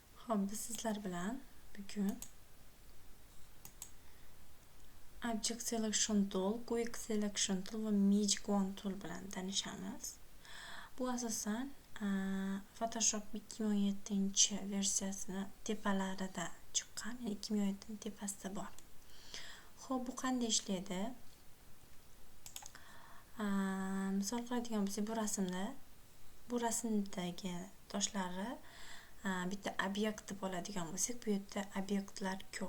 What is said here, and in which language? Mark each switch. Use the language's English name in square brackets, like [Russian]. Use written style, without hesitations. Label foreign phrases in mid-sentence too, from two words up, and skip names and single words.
[Uzbek] Xo'p, biz sizlar bilan bugun Object Selection Tool, Quick Selection Tool va Magic Wand Tool bilan tanishamiz. Bu asosan Photoshop 2017-versiyasini tepalarida chiqqan, ya'ni 2017-tepasida bor. Xo'p, bu qanday ishlaydi? Misol qiladigan bo'lsak, bu rasmdagi toshlarni bitta obyekt deb oladigan bo'lsak, bu yerda obyektlar ko'p.